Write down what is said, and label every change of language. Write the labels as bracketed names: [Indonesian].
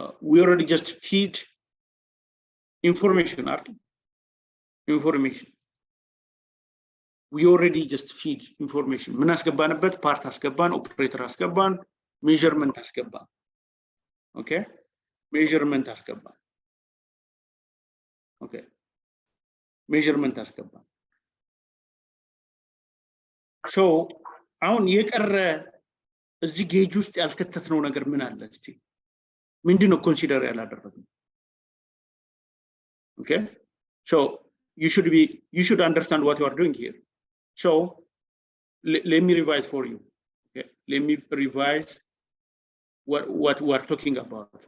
[English] We already just feed information. We already just feed information. [Amharic] ምን አስገባንበት? ፓርት አስገባን፣ ኦፕሬተር አስገባን፣ ሜዠርመንት አስገባን። ኦኬ፣ ሜዠርመንት አስገባን። ኦኬ፣ ሜዠርመንት አስገባን። ሶ አሁን የቀረ እዚህ ጌጅ ውስጥ ያልከተትነው ነገር ምን አለ? እስቲ ምንድነው ኮንሲደር ያላደረግነው? [English] Okay, so you should understand what you are doing here. So let me revise for you. Okay, let me revise what we are talking about.